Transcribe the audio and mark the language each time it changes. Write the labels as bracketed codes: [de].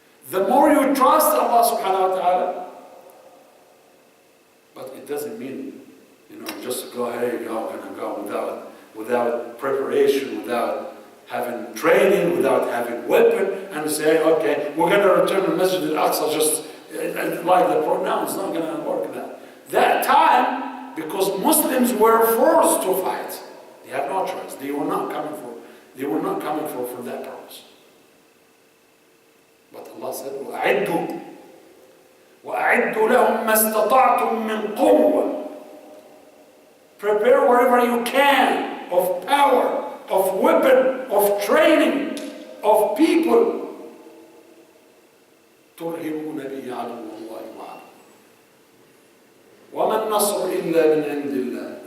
[en] The more you trust Allah subhanahu wa ta'ala, but it doesn't mean, just go ahead, go without preparation, without having training, without having weapon, and say, okay, we're going to return to Masjid al-Aqsa just like the program. No, it's not going to work that time, because Muslims were forced to fight. They had no choice. They were not coming for that purpose. But Allah said, [ar] وَأَعِدُّوا لَهُمْ مَا اسْتَطَعْتُم مِّن قُوَّةٍ. [en] Prepare wherever you can of power, of weapon, of training, of people. [ar] تُرْهِبُونَ بِهِ عَدُوَّ اللَّهِ وَعَدُوَّكُمْ وَمَا النَّصْرُ إِلَّا مِنْ عِنْدِ اللَّهِ.